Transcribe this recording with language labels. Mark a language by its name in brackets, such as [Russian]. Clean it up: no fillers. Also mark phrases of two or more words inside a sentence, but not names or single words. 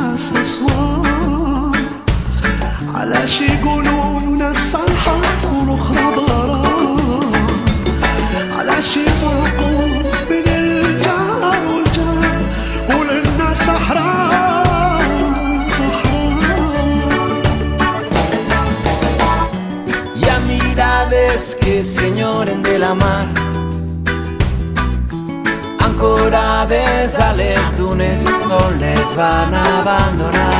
[Arabic] أسوار علاش يقولوا ناس صالحة والأخرى ضرار علاش يفرقوا بين الجار والجار وللناس أحرار [Catalan] Hi ha mirades que s'enyoren de la mar, ancorades a les dunes on les van abandonar.